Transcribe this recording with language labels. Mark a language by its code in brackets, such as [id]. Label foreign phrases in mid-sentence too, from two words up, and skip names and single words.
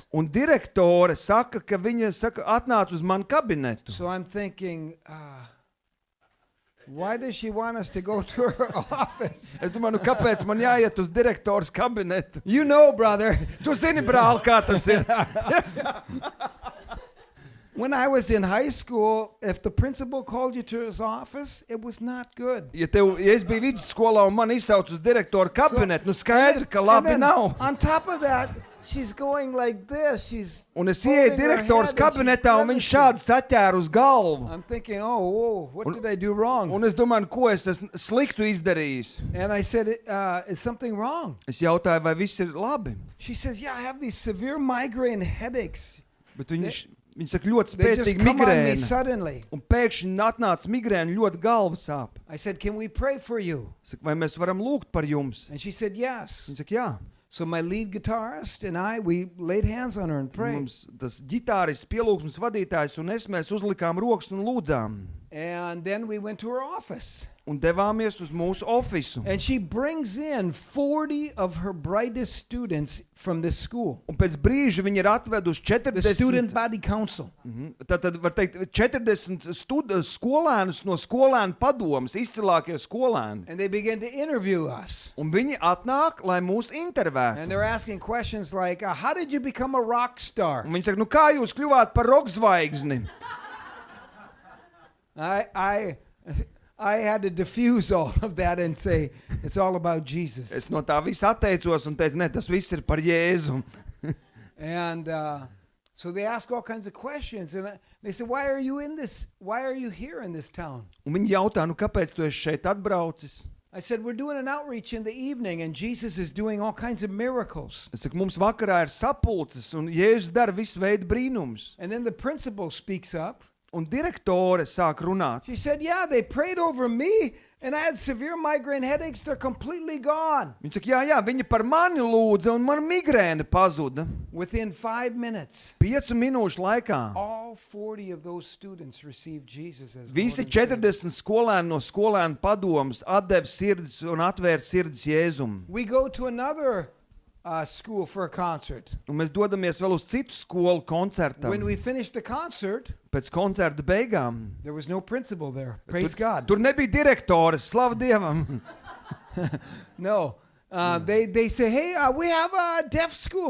[lv] un direktore saka, ka viņa saka, atnāc uz manu kabinetu. [en] So I'm thinking, why does she want us to go to her office? [lv] Es domāju, nu, kāpēc man jāiet uz direktors kabinetu? [en] You know, brother, [lv] Tu zini, brāl, kā tas ir. [en] when I was in high school, if the principal called you to his office, it was not good. [lv] Ja es biju vidusskolā un man izsauc uz direktoru kabinetu, nu skaidri, ka [en] And [lv] labi [en] then [lv] nav. [en] on top of that, she's going like this. She's [lv] Un es [en] holding [lv] ieeju [en] her [lv] direktors [en] head and she's [lv] kabinetā un viņš [en] grimacing. [lv] šādi saķēra uz galvu. [en] I'm thinking, oh, whoa, what did I do wrong? [lv] Un es domāju, ko es esmu sliktu izdarījis. [en] And I said, is something wrong? [lv] Es jautāju, vai viss ir labi. [en] She says, yeah, I have these severe migraine headaches. [lv] Bet viņi saka, ļoti [en] They just [lv] spēcīga [en] come on me [lv] migrēna. [en] suddenly. [lv] Un pēkšņi atnāca migrēna, ļoti galva sāp. [en] I said, can we pray for you? [lv] Saka, vai mēs varam lūgt par jums? [en] And she said, yes. [lv] Viņa saka, jā. [en] So my lead guitarist and I, we laid hands on her and prayed. [lv] Mums tas ģitārists, pielūgsmes vadītājs un mēs uzlikām rokas un lūdzām. [en] And then we went to her office. [lv] Un devāmies uz mūsu ofisu. [en] And she brings in 40 of her brightest students from this school, [lv] Un pēc brīža viņi ir atveduši [en] the student [lv] 40, [en] body council. [lv] tad var teikt 40 skolēnus no skolēnu padomas, izcilākie skolēni. [en] And they began to interview us. [lv] Un viņi atnāk, lai mūs [en] And [lv] intervētu. [en] they're asking questions like, how did you become a rock star? [lv] Un viņi saka, nu kā jūs kļuvāt par rockzvaigzni? [en] I had to diffuse all of that and say, it's all about Jesus. [lv] Es no tā visa atteicos un teicu, ne, tas viss ir par Jēzu. [en] And so they ask all kinds of questions. And they said, why are you in this? Why are you here in this town? [lv] Un viņi jautā, nu kāpēc tu esi šeit atbraucis? [en] I said, we're doing an outreach in the evening and Jesus is doing all kinds of miracles. [lv] Es saku, mums vakarā ir sapulces un Jēzus dara visu veidu brīnumus. [en] And then the principal speaks up [lv] Un direktore sāk runāt. [en] She said, yeah, they prayed over me and I had severe migraine headaches. They're completely gone. [lv] Viņa saka, jā, viņa par mani lūdza un man migrēna pazuda. [en] Within 5 minutes, [lv] 5 minūšu laikā. [en] all 40 of those students received Jesus as [lv] Visi [en] Lord and Savior. [lv] 40 skolēni no skolēnu padomas atdeva sirdis un atvēra sirdis Jēzum. [en] We go to another school for a concert. [lv] Un mēs dodamies vēl uz citu skolu koncertam. [en] When we finished the concert, [lv] Pēc koncerta beigām. [en] there was no principal there. Praise God. [lv] Tur nebija direktores, slavu Dievam. [en] No. They say, hey, we have a deaf school.